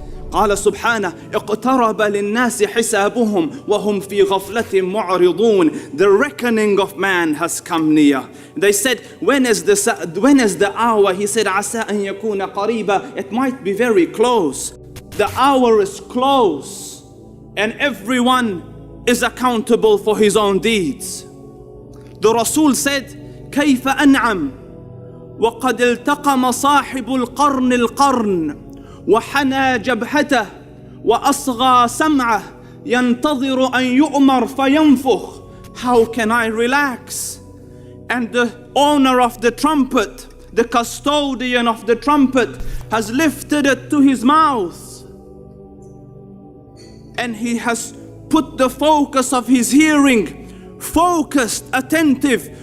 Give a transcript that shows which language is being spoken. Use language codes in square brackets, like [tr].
[ar] قال سبحانه اقترب للناس حسابهم وهم في غفلة معرضون. [en] The reckoning of man has come near. They said, when is the hour? He said, [ar] عسى أن يكون قريبا. [en] It might be very close. The hour is close, and everyone is accountable for his own deeds. The Rasul said, [ar] كيف أنعم وقد التقم صاحب القرن وحنى جبهته وأصغى سمعه ينتظر أن يؤمر فينفخ. [en] How can I relax? And the owner of the trumpet, the custodian of the trumpet, has lifted it to his mouth, and he has put the focus of his hearing, focused, attentive.